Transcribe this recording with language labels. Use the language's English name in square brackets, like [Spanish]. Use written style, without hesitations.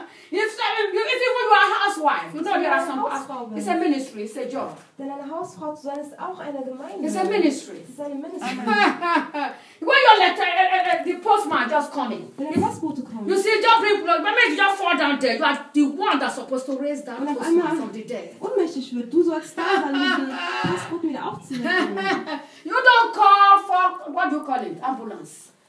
[English] If even you are a housewife, you know there are some pastors. It's a ministry, it's a job. [German] Denn eine Hausfrau zu sein ist auch eine Gemeinde. [English] It's a ministry. [German] Es ist eine Ministry. [English] When your letter, the postman just coming. [German] Der Postbote kommt. [English] You see, just bring blood. Maybe you just fall down there. You are the one that's supposed to raise that postman from the dead. [German] Unmächtig wird. Du sollst da sein, den Postboten wieder aufzunehmen. [English] You don't call for what you call it, ambulance.